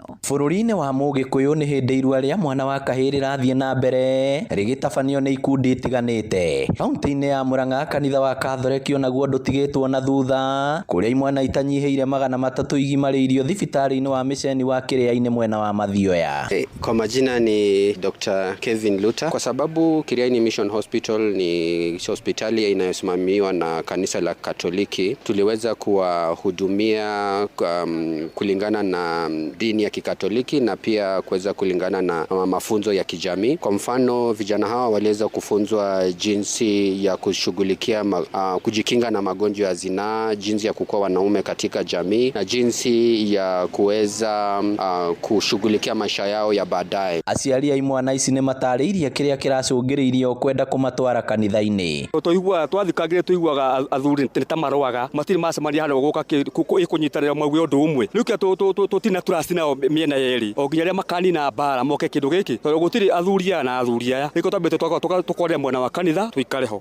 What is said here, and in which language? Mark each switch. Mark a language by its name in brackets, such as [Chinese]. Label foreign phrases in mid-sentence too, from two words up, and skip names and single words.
[Kikuyu] Bururi-inĩ wa Mũgĩkũyũ nĩ hĩndĩ irua rĩa mwana wa kahĩĩ rĩrathiĩ na mbere rĩgĩtabanio nĩ ikundi itiganĩte. Kaunti-inĩ ya Murang'a kanitha wa Catholic onaguo ndũtigĩtwo na thutha kũrĩa imwana itanyihĩire 300 igimarĩirio thibitarĩ-inĩ wa Mĩceni wa Kĩrĩainĩ mwena wa Mathioya. [Swahili] Kwa majina ni Dr. Kevin Luther. Kwa sababu Kĩrĩainĩ Mission Hospital ni hospitali inayosimamiwa na kanisa la Katoliki, tuliweza kuwahudumia kulingana na dini ya Kikatoliki na pia kuweza kulingana na mafunzo ya kijamii. Kwa mfano, vijana hawa waliweza kufunzwa jinsi ya kushughulikia kujikinga na magonjwa ya zinaa, jinsi ya kukuwa wanaume katika jamii na jinsi ya kuweza kushughulikia maisha yao ya baadaye. [Kikuyu] Aciari a imwana ici nĩ matarĩirie kĩrĩa kĩracũngĩrĩirie kwenda kũmatwara kanitha-inĩ. Tũiguaga twathikagĩrĩria tuiguaga athuri nĩ ta marũaga matirĩ macemania hano gũka kũnyitanĩra mauge ũndũ ũmwe. Rĩu kĩa tũtina turacina mĩena yerĩ o nginya arĩa makanina mbara moke kĩndũ gĩkĩ tondũ gũtirĩ athuri aya na athuri aya nĩko twambĩte tũkorera mwena wa kanitha tũikare ho.